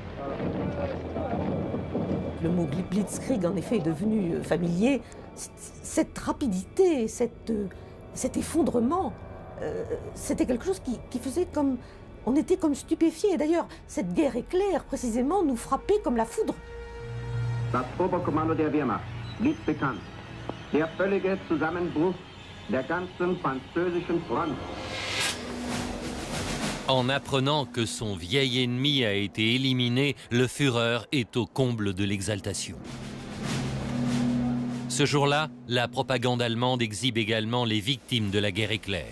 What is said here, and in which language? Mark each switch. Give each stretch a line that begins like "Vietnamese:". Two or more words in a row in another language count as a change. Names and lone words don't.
French: Le mot blitzkrieg, en effet, est devenu familier. Cette rapidité, cet effondrement, c'était quelque chose qui faisait comme... On était comme stupéfiés. D'ailleurs, cette guerre éclair, précisément, nous frappait comme la foudre.
German: Das Oberkommando der Wehrmacht blieb bekannt. Der völlige Zusammenbruch der ganzen französischen Front.
French: En apprenant que son vieil ennemi a été éliminé, le Führer est au comble de l'exaltation. Ce jour-là, la propagande allemande exhibe également les victimes de la guerre éclair.